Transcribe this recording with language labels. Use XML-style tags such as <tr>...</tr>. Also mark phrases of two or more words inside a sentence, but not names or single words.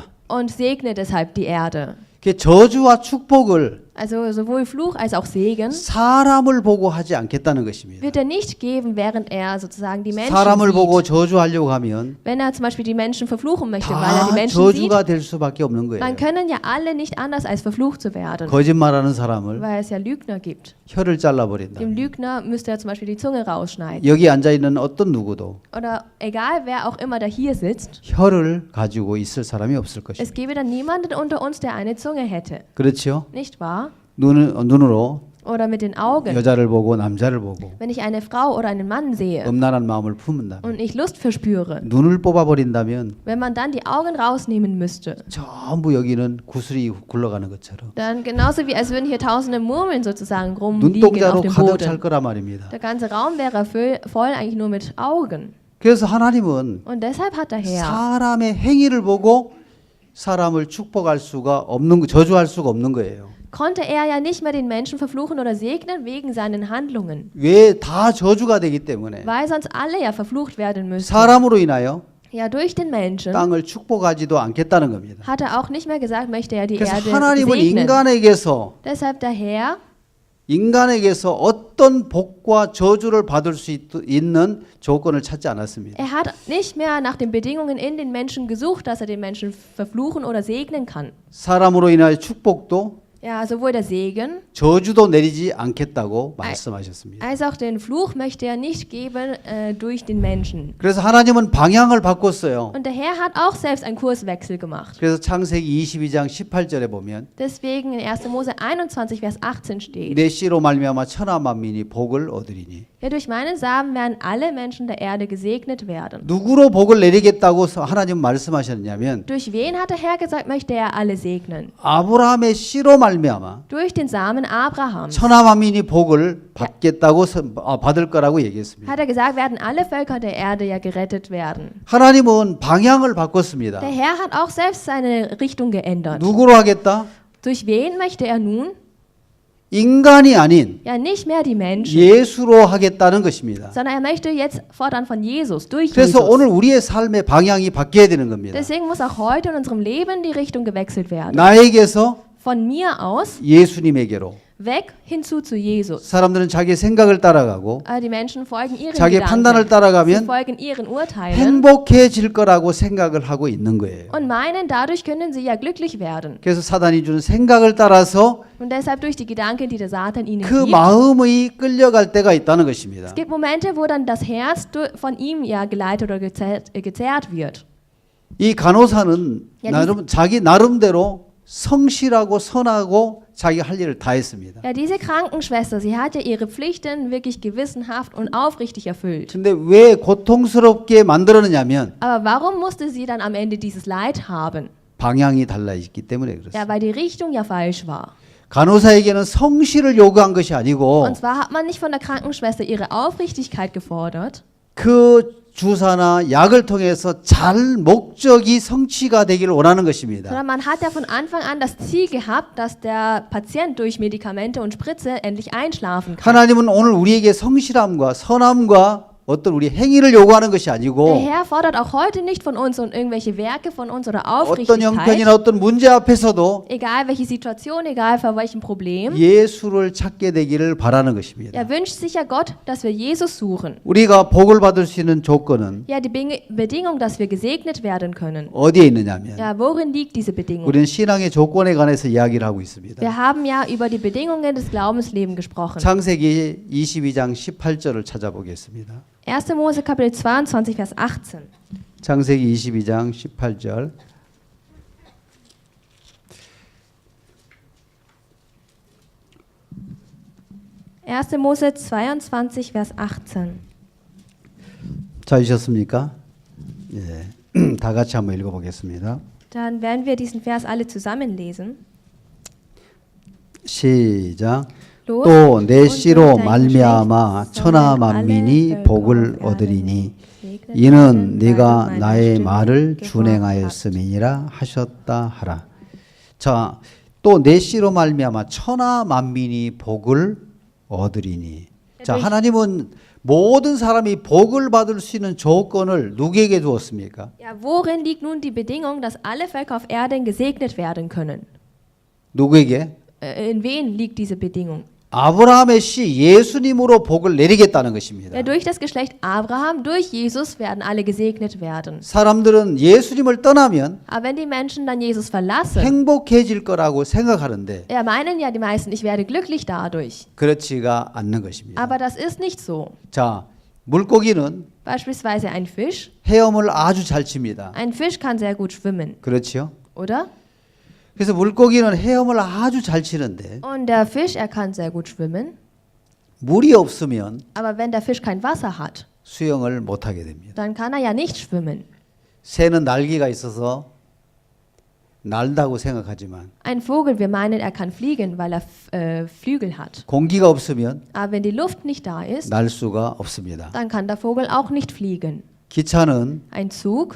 <de>und segne deshalb die Erde.</de> <ko>그 저주와 축복을</ko> <de>Also sowohl Fluch als auch Segen</de> <ko>사람을 보고 하지 않겠다는 것입니다.</ko> <de>wird er nicht geben, während er sozusagen die Menschen</de> <ko>사람을 보고</ko> <de>sieht.</de> <ko>저주하려고 하면</ko> <de>Wenn er zum Beispiel die Menschen verfluchen möchte, weil er die</de> <ko>다</ko> <de>Menschen sieht,</de> <ko>저주가 될 수밖에 없는 거예요.</ko> <de>dann können ja alle nicht anders als verflucht zu werden,</de> <ko>거짓말하는 사람을</ko> <de>weil es ja Lügner gibt.</de> <ko>혀를 잘라버린다.</ko> <de>Dem Lügner müsste er zum Beispiel die Zunge rausschneiden.</de> <ko>여기 앉아 있는 어떤 누구도</ko> <de>Oder egal wer auch immer da hier sitzt,</de> <ko>혀를 가지고 있을 사람이 없을 것입니다.</ko> <de>es gäbe dann niemanden unter uns, der eine Zunge hätte.</de> <ko>그렇죠?</ko> <de>Nicht wahr?</de> <ko>눈으로</ko> <de>Oder mit den Augen.</de> <ko>여자를 보고 남자를 보고</ko> <de>Wenn ich eine Frau oder einen Mann sehe</de> <ko>음란한 마음을 품는다면</ko> <de>und ich Lust verspüre,</de> <ko>눈을 뽑아버린다면</ko> <de>wenn man dann die Augen rausnehmen müsste,</de> <ko>전부 여기는 구슬이 굴러가는 것처럼</ko> <de>dann genauso wie als würden hier tausende Murmeln sozusagen rumliegen auf</de> <ko>눈동자로</ko> <de>dem</de> <ko>가득 찰</ko> <de>Boden.</de> <ko>거란 말입니다.</ko> <de>Der ganze Raum wäre voll eigentlich nur mit Augen.</de> <ko>그래서 하나님은</ko> <de>Und deshalb hat der Herr</de> <ko>사람의 행위를 보고 사람을 축복할 수가 없는 저주할 수가 없는 거예요.</ko> <de>konnte er ja nicht mehr den Menschen verfluchen oder segnen wegen seinen Handlungen,</de> <ko>왜 다 저주가 되기 때문에</ko> <de>weil sonst alle ja verflucht werden müssten.</de> <ko>사람으로 인하여</ko> <de>Ja, durch den Menschen</de> <ko>땅을 축복하지도 않겠다는 겁니다.</ko> <de>hat er auch nicht mehr gesagt, möchte er die</de> <ko>그래서</ko> <de>Erde</de> <ko>하나님은</ko> <de>segnen.</de> <ko>인간에게서</ko> <de>Deshalb der Herr</de> <ko>어떤 복과 저주를 받을 수 있는 조건을 찾지 않았습니다.</ko> <de>Er hat nicht mehr nach den Bedingungen in den Menschen gesucht, dass er den Menschen verfluchen oder segnen kann.</de> <ko>사람으로 인하여 축복도</ko> <de>Ja, sowohl der Segen</de> <ko>저주도 내리지 않겠다고 말씀하셨습니다.</ko> <de>als auch den Fluch möchte er nicht geben durch den Menschen.</de> <ko>그래서 하나님은 방향을 바꿨어요.</ko> <de>Und der Herr hat auch selbst einen Kurswechsel gemacht.</de> <ko>그래서 창세기 22장 18절에 보면</ko> <de>Deswegen in 1. Mose 21, Vers 18 steht,</de> <ko>내 씨로 말미암아 천하 만민이 복을 얻으리니.</ko> <de>ja, durch meinen Samen werden alle Menschen der Erde gesegnet werden.</de> <ko>누구로 복을 내리겠다고 하나님 말씀하셨냐면</ko> <de>Durch wen hat der Herr gesagt, möchte er alle segnen?</de> <ko>아브라함의 씨로 말미암아</ko> <de>Durch den Samen Abrahams.</de> <ko>천하 만민이 복을 받겠다고 받을 거라고 얘기했습니다.</ko> <de>Hat er gesagt, werden alle Völker der Erde ja gerettet werden.</de> <ko>하나님은 방향을 바꿨습니다.</ko> <de>Der Herr hat auch selbst seine Richtung geändert.</de> <ko>누구로 하겠다?</ko> <de>Durch wen möchte er nun?</de> <ko>인간이 아닌</ko> <de>Ja, nicht mehr die Menschen,</de> <ko>예수로 하겠다는 것입니다.</ko> <de>sondern er möchte jetzt fortan von Jesus, durch</de> <ko>그래서</ko> <de>Jesus.</de> <ko>오늘 우리의 삶의 방향이 바뀌어야 되는 겁니다.</ko> <de>Deswegen muss auch heute in unserem Leben die Richtung gewechselt werden.</de> <ko>나에게서</ko> <de>Von mir aus</de> <ko>예수님에게로.</ko> <de>weg hinzu zu Jesus.</de> <ko>사람들은 자기의 생각을 따라가고</ko> <de>Aber die Menschen folgen ihren</de> <ko>자기의 판단을</ko> <de>Gedanken. Sie</de> <ko>따라가면</ko> <de>folgen ihren Urteilen</de> <ko>행복해질 거라고 생각을 하고 있는 거예요.</ko> <de>und meinen, dadurch können sie ja glücklich werden.</de> <ko>그래서 사단이 주는 생각을 따라서</ko> <de>Und deshalb durch die Gedanken, die der Satan ihnen</de> <ko>그</ko> <de>gibt.</de> <ko>마음이 끌려갈 때가 있다는 것입니다.</ko> <de>Es gibt Momente, wo dann das Herz von ihm ja geleitet oder gezerrt wird.</de> <ko>이 간호사는 야, 자기 나름대로 성실하고 선하고 자기 할 일을 다 했습니다.</ko> <de>Ja, diese Krankenschwester, sie hat ja ihre Pflichten wirklich gewissenhaft und aufrichtig erfüllt.</de> <ko>근데 왜 고통스럽게 만들었느냐면</ko> <de>Aber warum musste sie dann am Ende dieses Leid haben?</de> <ko>방향이 달라 있기 때문에</ko> <de>Ja,</de> <ko>그렇습니다.</ko> <de>weil die Richtung ja falsch war.</de> <ko>간호사에게는 성실을 요구한 것이 아니고</ko> <de>Und zwar hat man nicht von der Krankenschwester ihre Aufrichtigkeit gefordert,</de> <ko>그 주사나 약을 통해서 잘 목적이 성취가 되기를 원하는 것입니다.</ko> <de>sondern man hat ja von Anfang an das Ziel gehabt, dass der Patient durch Medikamente und Spritze endlich einschlafen kann.</de> <ko>하나님은 오늘 우리에게 성실함과 선함과 어떤 우리 행위를 요구하는 것이</ko> <de>Der</de> <ko>아니고</ko> <de>Herr fordert auch heute nicht von uns und irgendwelche Werke von uns oder</de> <ko>어떤 형편이나</ko> <de>Aufrichtigkeit,</de> <ko>어떤 문제 앞에서도</ko> <de>egal welche Situation, egal vor welchem Problem.</de> <ko>예수를 찾게 되기를 바라는 것입니다.</ko> <de>Er wünscht sich ja Gott, dass wir Jesus suchen.</de> <ko>우리가 복을 받을 수 있는 조건은</ko> <de>Ja, die Bedingung, dass wir gesegnet werden können.</de> <ko>어디에 있느냐면</ko> <de>Ja, worin liegt diese Bedingung?</de> <ko>우리는 신앙의 조건에 관해서 이야기를 하고 있습니다.</ko> <de>Wir haben ja über die Bedingungen des Glaubenslebens gesprochen.</de> <ko>창세기 22장 18절을 찾아보겠습니다.</ko> <de>1. Mose Kapitel 22, Vers 18.</de> <ko>창세기 22장 18절.</ko> <de>Mose 22, Vers 18.</de> <ko>찾으셨습니까? 예. 다 같이 한번 읽어보겠습니다.</ko> <de>Dann werden wir diesen Vers alle zusammen lesen.</de> <ko>시작.</ko> <de>Los,</de> <ko>또 내</ko> <de>und</de> <ko>씨로</ko> <de>durch dein</de> <ko>말미암아</ko> <de>Geschlecht</de> <ko>천하</ko> <de>sollen alle</de> <ko>만민이</ko> <de>Völker</de> <ko>복을</ko> <de>auf Erden</de> <ko>얻으리니</ko> <de>gesegnet</de> <ko>이는</ko> <de>werden, weil</de> <ko>네가</ko> <de>du meiner</de> <ko>나의</ko> <de>Stimme</de> <ko>말을</ko> <de>gehorcht hast.</de> <ko>준행하였음이니라 하셨다 하라. 자, 또 내 씨로 말미암아 천하 만민이 복을 얻으리니. 자, 하나님은 모든 사람이 복을 받을 수 있는 조건을 누구에게 두었습니까?</ko> <de>Ja, worin liegt nun die Bedingung, dass alle Völker auf Erden gesegnet werden können?</de> <ko>누구에게?</ko> <de>In wen liegt diese Bedingung?</de> <ko>아브라함의 씨 예수님으로 복을 내리겠다는 것입니다.</ko> <de>Ja, durch das Geschlecht Abraham, durch Jesus werden alle gesegnet werden.</de> <ko>사람들은 예수님을 떠나면</ko> <de>Aber wenn die Menschen dann Jesus verlassen,</de> <ko>행복해질 거라고 생각하는데</ko> <de>ja, meinen ja die meisten, ich werde glücklich dadurch.</de> <ko>그렇지가 않는 것입니다.</ko> <de>Aber das ist nicht so.</de> <ko>자, 물고기는</ko> <de>Beispielsweise ein Fisch.</de> <ko>헤엄을 아주 잘 칩니다.</ko> <de>Ein Fisch kann sehr gut schwimmen,</de> <ko>그렇죠?</ko> <de>oder?</de> <ko>그래서 물고기는 헤엄을 아주 잘 치는데</ko> <de>Und der Fisch, er kann sehr gut schwimmen.</de> <ko>물이 없으면</ko> <de>Aber wenn der Fisch kein Wasser hat,</de> <ko>수영을 못하게 됩니다.</ko> <de>dann kann er ja nicht schwimmen.</de> <ko>새는 날개가 있어서 날다고 생각하지만</ko> <de>Ein Vogel, wir meinen, er kann fliegen, weil er Flügel hat.</de> <ko>공기가 없으면</ko> <de>Aber wenn die Luft nicht da ist,</de> <ko>날 수가 없습니다.</ko> <de>dann kann der Vogel auch nicht fliegen.</de> <ko>기차는</ko> <de>Ein Zug,</de>